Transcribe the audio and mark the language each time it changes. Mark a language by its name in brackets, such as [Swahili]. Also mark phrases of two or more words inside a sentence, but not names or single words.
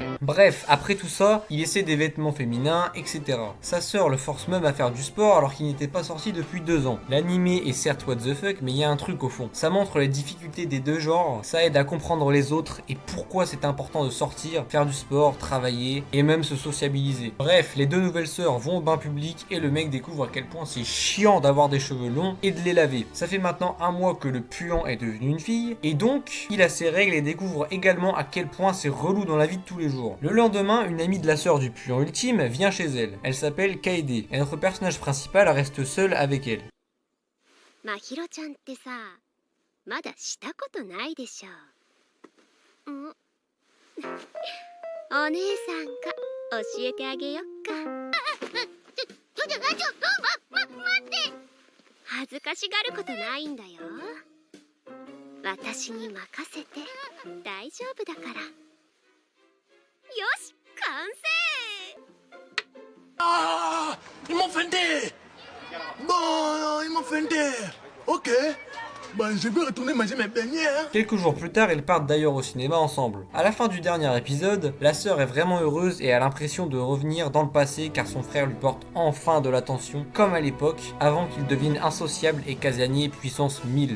[French] Bref, après tout ça, il essaie des vêtements féminins, etc. Sa sœur le force même à faire du sport alors qu'il n'était pas sorti depuis 2 ans. L'animé est certes [English] what the fuck, [French] mais il y a un truc au fond. Ça montre les difficultés des deux genres, ça aide à comprendre les autres et pourquoi c'est important de sortir, faire du sport, travailler et même se sociabiliser. Bref, les deux nouvelles sœurs vont au bain public et le mec découvre à quel point c'est chiant d'avoir des cheveux longs et de les laver. Ça fait maintenant 1 mois que le puant est devenu une fille et donc il a ses règles et découvre également à quel point c'est relou dans la vie de tous les jours. Le lendemain, une amie de la sœur du puant ultime vient chez elle. Elle s'appelle Kaede et notre personnage principal reste seul avec elle. [Japanese] まひろちゃんってさ、まだしたことないでしょ。お姉さんが教えてあげよっか。待って。恥ずかしがることないんだよ。私に任せて大丈夫だから。よし、完成。 [French] Ah, ils m'ont fendé. Bon, ils m'ont fendé. Ok. Ben, je vais retourner manger mes beignets. Hein. Quelques jours plus tard, ils partent d'ailleurs au cinéma ensemble. À la fin du dernier épisode, la sœur est vraiment heureuse et a l'impression de revenir dans le passé car son frère lui porte enfin de l'attention, comme à l'époque, avant qu'il devienne insociable et casanier puissance 1000.